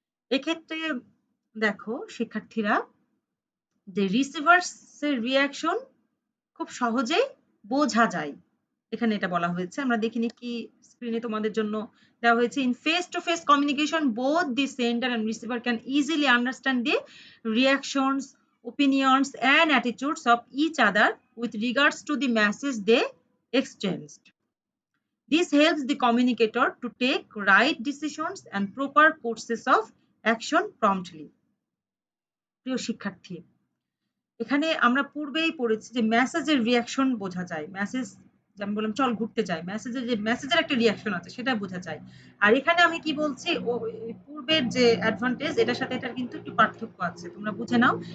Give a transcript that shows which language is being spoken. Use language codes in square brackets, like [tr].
[bn] এক্ষেত্রে দেখো শিক্ষার্থীরা, যে রিসিভার্স এর রিয়াকশন খুব সহজেই বোঝা যায়, এখানে এটা বলা হয়েছে। আমরা দেখিনি কি স্ক্রিনে তোমাদের জন্য দেওয়া হয়েছে। [en] In face to face communication both the sender and receiver can easily understand the reactions, opinions, and attitudes of each other with regards to the message they exchanged. This helps the communicator to take right decisions and proper courses of action promptly. [bn] প্রিয় শিক্ষার্থী, এখানে আমরা পূর্বেই পড়েছি যে মেসেজের reaction বোঝা যায়। মেসেজ যেমন বললাম চল ঘুরতে যাই, মেসেজের যে মেসেজের একটা রিয়াকশন আছে সেটা বোঝা যায়। আর এখানে আমি কি বলছি, পূর্বের যে অ্যাডভান্টেজ এটার সাথে এটার কিন্তু একটু পার্থক্য আছে, তোমরা বুঝে নাও।